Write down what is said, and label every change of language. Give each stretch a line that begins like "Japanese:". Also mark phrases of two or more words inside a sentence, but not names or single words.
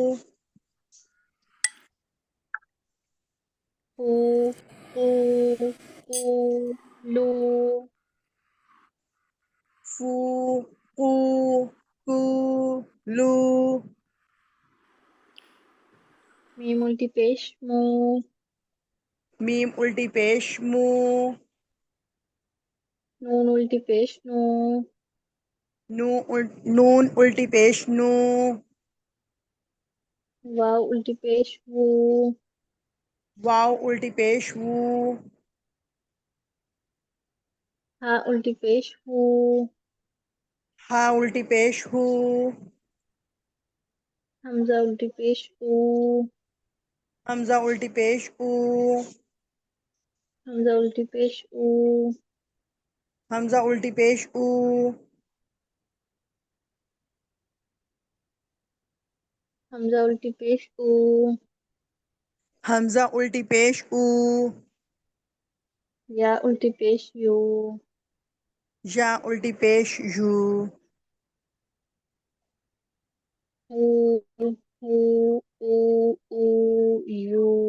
Hindi: फू फू फू लू, फू कू कू लू, मीम उल्टी पेश मू, मीम उल्टी पेश मू, नून उल्टी पेश नू, नून उल्टी पेश नू, वाव उल्टी पेश वू, वाव उल्टी पेश वू, हा उल्टी पेश हू, हा उल्टी पेश हू, हमजा उल्टी पेश ऊ, हमजा उल्टी पेश ऊ, हमजा उल्टी पेश ऊ, हमजा उल्टी पेश ऊ, हमजा उल्टी पेश ऊ, हमजा उल्टी पेश ऊ, या उल्टी पेश यू, या उल्टी पेश यू, हू हू ऊ ऊ यू,